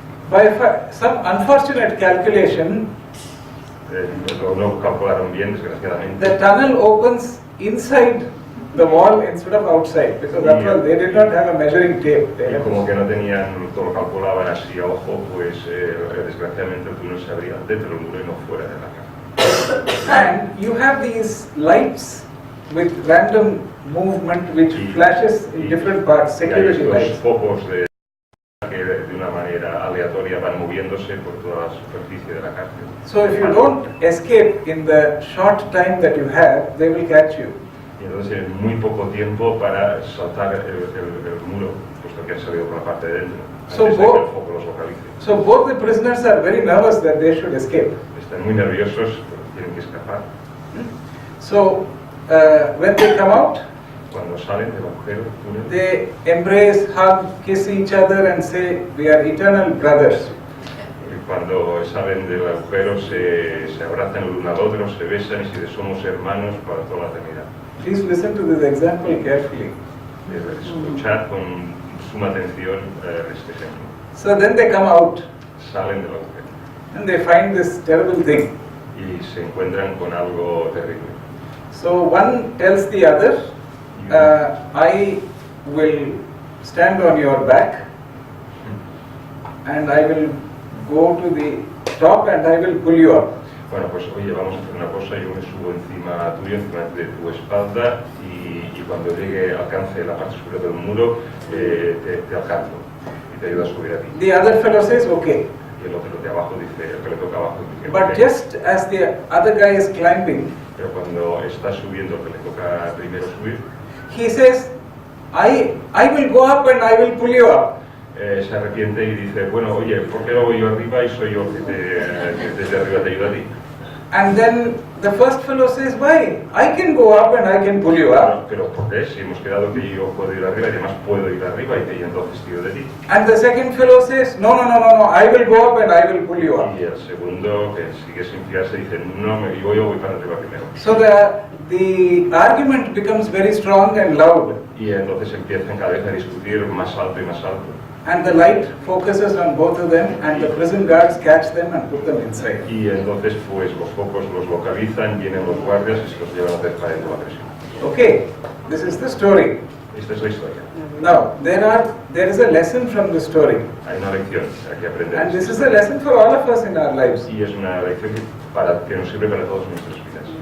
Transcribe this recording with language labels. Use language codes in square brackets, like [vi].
[en] By some unfortunate calculation, [es] no calcularon bien, desgraciadamente. [en] the tunnel opens inside the wall instead of outside, because after all they did not have a measuring tape. [es] Y como que no tenían, todo lo calculaban así a ojo, pues desgraciadamente el túnel se abría dentro del muro y no fuera de la casa. [en] And you have these lights with random movement which flashes in different parts, [es] Y hay [en] security [es] estos [en] lights. [es] focos que de una manera aleatoria van moviéndose por toda la superficie de la cárcel. [en] So if you don't escape in the short time that you have, they will catch you. [es] Y entonces en muy poco tiempo para saltar el muro, puesto que han salido por la parte de dentro, [en] So [es] antes de que el [en] both- [es] foco los localice. [en] So both the prisoners are very nervous that they should escape. [es] Están muy nerviosos, pero tienen que escapar. [en] So when they come out, [es] Cuando salen del agujero, túnel, [en] they embrace, hug, kiss each other and say, we are eternal brothers. [es] y cuando salen del agujero se abrazan el uno al otro, se besan y se dicen somos hermanos para toda la eternidad. [en] Please listen to this example carefully. [es] Escuchar con suma atención este ejemplo. [en] So then they come out [es] Salen del agujero [en] and they find this terrible thing. [es] y se encuentran con algo terrible. [en] So one tells the other, I will stand on your back and I will go to the top and I will pull you up. [es] Bueno, pues oye, vamos a hacer una cosa, yo me subo encima tuyo, encima de tu espalda y cuando alcance la parte superior del muro, te alcanzo y te ayudo a subir a ti. [en] The other fellow says, okay. [es] Y el otro de abajo dice, el que le toca abajo dice, [en] But "Ok". just as the other guy is climbing, [es] Pero cuando está subiendo, el que le toca primero subir, [en] he says, I will go up and I will pull you up. [es] se arrepiente y dice, bueno, oye, ¿por qué no voy yo arriba y soy yo que desde arriba te ayuda a ti? [en] And then the first fellow says, why? I can go up and I can pull you up. [es] Pero ¿por qué? Si hemos quedado que yo puedo ir arriba y además puedo ir arriba y entonces tiro de ti. [en] And the second fellow says, no, I will go up and I will pull you up. [es] Y el segundo, que sigue sin fiarse, dice, no, yo voy para arriba primero. [en] So the argument becomes very strong and loud. [es] Y entonces empiezan cada vez a discutir más alto y más alto. [en] And the light focuses on both of them and the prison guards catch them and put them inside. [es] Y entonces pues los focos los localizan, vienen los guardias y se los llevan a hacer para dentro de la prisión. [en] Okay, this is the story. [es] Esta es la historia. [en] Now, there is a lesson from the story. [es] Hay una lección que aprender. [en] And this is a lesson for all of us in our lives. [es] Y es una lección que nos sirve para todas nuestras vidas.